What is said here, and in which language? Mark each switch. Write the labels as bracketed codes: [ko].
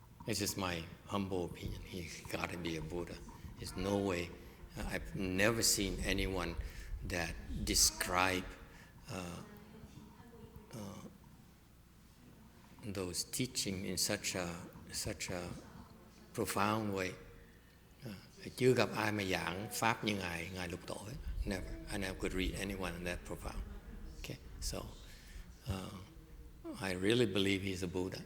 [en] This is my humble opinion. He's got to be a Buddha. There's no way. I've never seen anyone that describe those teachings in such a profound way. [vi] Chưa gặp ai mà giảng pháp như Ngài Lục Tổ. [en] Never. I never could read anyone that profound. Okay. So. I really believe he's a Buddha.